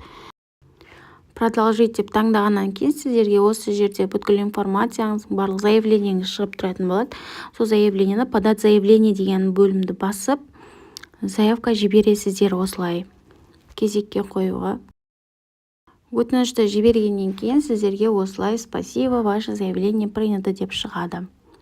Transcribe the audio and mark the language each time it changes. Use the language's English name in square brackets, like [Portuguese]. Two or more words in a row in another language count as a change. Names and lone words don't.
[Kazakh] Продолжить деп таңдағаннан кейін сіздерге осы жерде бүткіл информацияңыздың барлық заявлениеңіз шығып тұратын болады. Сол заявлениені [Russian] подать заявление [Kazakh] деген бөлімді басып, заявка жібересіздер осылай кезекке қоюға. Өтінішті жібергеннен кейін сіздерге осылай [Russian] спасибо, ваше заявление принято [Kazakh] деп шығады.